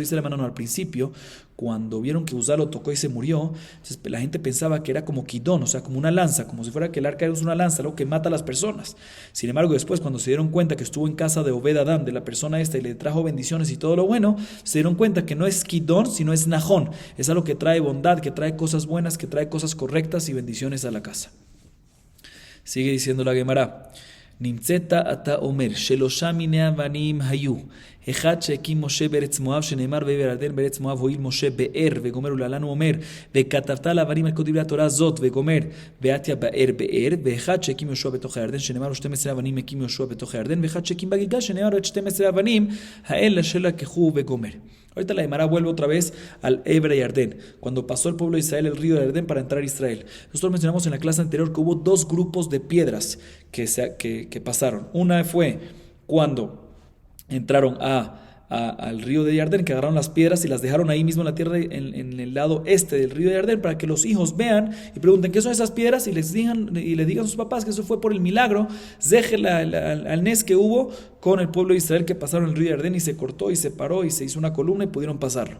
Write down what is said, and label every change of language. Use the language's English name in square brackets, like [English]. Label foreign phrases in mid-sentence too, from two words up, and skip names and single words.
[Spanish] Dice la mano al principio, cuando vieron que Uzá lo tocó y se murió, entonces la gente pensaba que era como Kidon, o sea, como una lanza, como si fuera que el arca es una lanza, algo que mata a las personas. Sin embargo, después, cuando se dieron cuenta que estuvo en casa de Obed Adán, de la persona esta, y le trajo bendiciones y todo lo bueno, se dieron cuenta que no es Kidon, sino es Nachon. Es algo que trae bondad, que trae cosas buenas, que trae cosas correctas y bendiciones a la casa. [Hebrew] Sigue diciendo la Gemara, נמצאת אתה אומר, שלושה מיני אבנים היו, אחד שהקים משה בארץ מואב, שנאמר בעבר הירדן בארץ מואב הועיל משה באר, וגומר ולהלן אומר, וכתבת על האבנים על כל דברי התורה זאת, וגומר, ואתיה באר, ואחד שהקים יהושע בתוך הירדן, שנאמר 12 אבנים הקים יהושע בתוך הירדן, ואחד שהקים בגלגל, שנאמר 12 אבנים, האלה שלקחו וגומר. [Spanish] Ahorita la Gemara vuelve otra vez al Eber y Ardén, cuando pasó el pueblo de Israel el río de Ardén para entrar a Israel. Nosotros mencionamos en la clase anterior que hubo 2 grupos de piedras que pasaron. Una fue cuando entraron al río de Yardén, que agarraron las piedras y las dejaron ahí mismo en la tierra, en el lado este del río de Yardén, para que los hijos vean y pregunten qué son esas piedras y le digan a sus papás que eso fue por el milagro al Nes que hubo con el pueblo de Israel, que pasaron el río de Yardén y se cortó y se paró y se hizo una columna y pudieron pasarlo.